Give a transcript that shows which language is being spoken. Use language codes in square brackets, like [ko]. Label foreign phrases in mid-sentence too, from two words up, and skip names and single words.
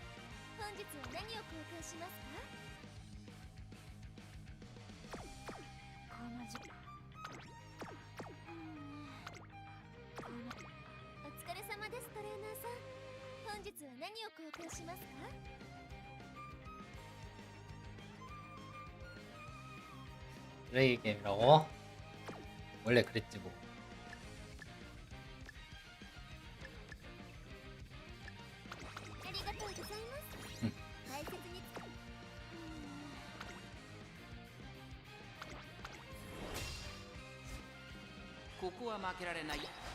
[ja] 本日は何を交換しますか？このじお疲れ様です、トレーナーさん。本日は何を交換しますか？ [ko] 플레이 게임이라고? 원래 그랬지 뭐. [ja] ありがとうございます。大切に。ここは負けられない。